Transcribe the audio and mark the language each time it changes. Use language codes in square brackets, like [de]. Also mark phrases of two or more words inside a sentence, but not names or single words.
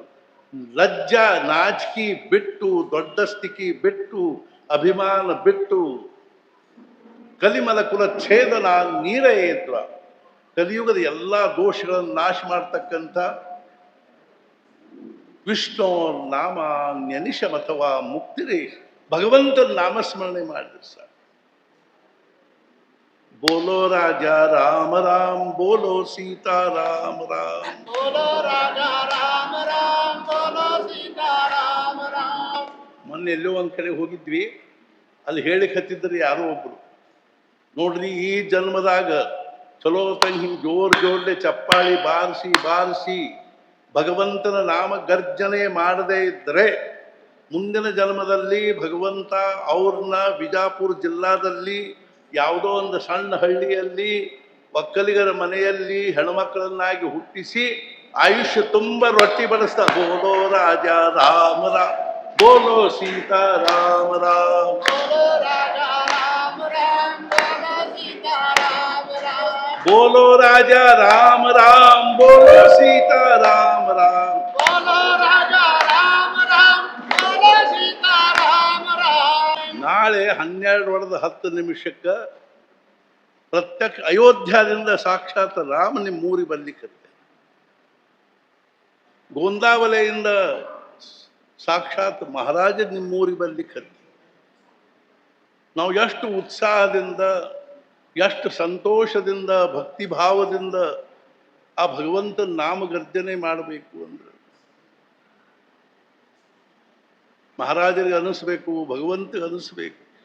[kn] ಲಜ್ಜಾ ನಾಚಿಕೆ ಬಿಟ್ಟು, ದೊಡ್ಡಸ್ತಿಕೆ ಬಿಟ್ಟು, ಅಭಿಮಾನ ಬಿಟ್ಟು, ಕಲಿಮಲ ಕುಲ ಛೇದನ ನೀರಯೇದ್ವ ಕಲಿಯುಗದ ಎಲ್ಲ ದೋಷಗಳನ್ನು ನಾಶ ಮಾಡ್ತಕ್ಕಂಥ ವಿಷ್ಣು ನಾಮಾನ್ಯನಿಶಮಥವಾ ಮುಕ್ತಿರೇಶ ಭಗವಂತನ ನಾಮಸ್ಮರಣೆ ಮಾಡಿದ್ರೆ ಸರ್. [hi] बोलो राजा राम राम, बोलो सीता राम राम, बोलो राजा राम राम, बोलो सीता राम राम. [kn] ಮೊನ್ನೆ ಎಲ್ಲೋ ಒಂದ್ ಕಡೆ ಹೋಗಿದ್ವಿ, ಅಲ್ಲಿ ಹೇಳಿಕ್ ಹತ್ತಿದ್ರು ಯಾರೋ ಒಬ್ರು, ನೋಡ್ರಿ ಈ ಜನ್ಮದಾಗ ಚಲೋ ತಂಗ ಹಿಂಗ್ ಜೋರ್ಲೆ ಚಪ್ಪಾಳಿ ಬಾರಿಸಿ ಬಾರಿಸಿ ಭಗವಂತನ ನಾಮ ಗರ್ಜನೆ ಮಾಡದೇ ಇದ್ರೆ ಮುಂದಿನ ಜನ್ಮದಲ್ಲಿ ಭಗವಂತ ಅವ್ರನ್ನ ಬಿಜಾಪುರ ಜಿಲ್ಲಾದಲ್ಲಿ ಯಾವುದೋ ಒಂದು ಸಣ್ಣ ಹಳ್ಳಿಯಲ್ಲಿ ಒಕ್ಕಲಿಗರ ಮನೆಯಲ್ಲಿ ಹೆಣ್ಮಕ್ಕಳನ್ನಾಗಿ ಹುಟ್ಟಿಸಿ ಆಯುಷ್ಯ ತುಂಬ ರೊಟ್ಟಿ ಬಡಿಸ್ತಾ. [hi] बोलो राजा राम राम, बोलो सीता राम राम, बोलो राजा राम राम, बोलो सीता राम राम. बोलो राजा राम राम, बोलो सीता राम राम. बोलो राजा राम राम, बोलो सीता राम राम. [kn] ನಾಳೆ 12:10 ಪ್ರತ್ಯಕ್ಷ ಅಯೋಧ್ಯದಿಂದ ಸಾಕ್ಷಾತ್ ರಾಮ ನಿಮ್ಮೂರಿ ಬರ್ಲಿಕ್ಕೆ, ಗೋಂದಾವಲೆಯಿಂದ ಸಾಕ್ಷಾತ್ ಮಹಾರಾಜ ನಿಮ್ಮೂರಿ ಬರ್ಲಿಕ್ಕೆ. ನಾವು ಎಷ್ಟು ಉತ್ಸಾಹದಿಂದ, ಎಷ್ಟು ಸಂತೋಷದಿಂದ, ಭಕ್ತಿಭಾವದಿಂದ ಆ ಭಗವಂತನ ನಾಮಗರ್ಜನೆ ಮಾಡಬೇಕು ಅಂದ್ರೆ ಮಹಾರಾಜರಿಗೆ ಅನಿಸ್ಬೇಕು, ಭಗವಂತಗೆ ಅನಿಸ್ಬೇಕು.